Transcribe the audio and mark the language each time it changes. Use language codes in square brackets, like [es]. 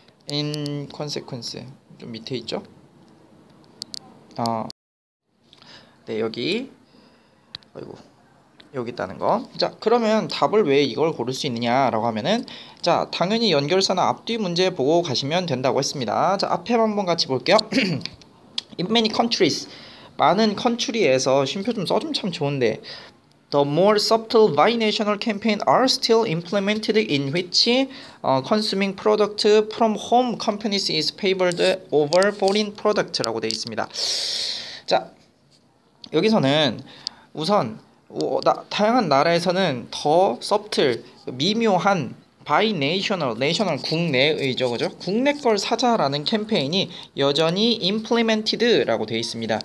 [en] in consequence [ko] 좀 밑에 있죠? 네, 여기 있다는 거. 자, 그러면 답을 왜 이걸 고를 수 있느냐라고 하면은, 자, 당연히 연결사나 앞뒤 문제 보고 가시면 된다고 했습니다. 자, 앞에 한번 같이 볼게요. [en] In many countries, [ko] 많은 컨트리에서 쉼표 좀 써주면 참 좋은데, [en] the more subtle binational campaign are still implemented in which consuming product from home companies is favored over foreign product라고 되어 있습니다. [ko] 자, 여기서는 우선 다양한 나라에서는 더 subtle, 미묘한 바이네이셔널, 네이셔널 국내의죠, 그죠? 국내 걸 사자라는 캠페인이 여전히 implemented라고 되어 있습니다.